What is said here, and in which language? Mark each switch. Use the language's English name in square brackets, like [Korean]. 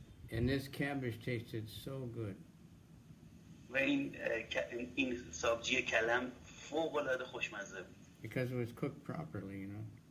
[English] And this cabbage tasted so good. [Persian] و این سبزی کلم فوق‌العاده خوشمزه بود. [English] Because it was cooked properly, you know.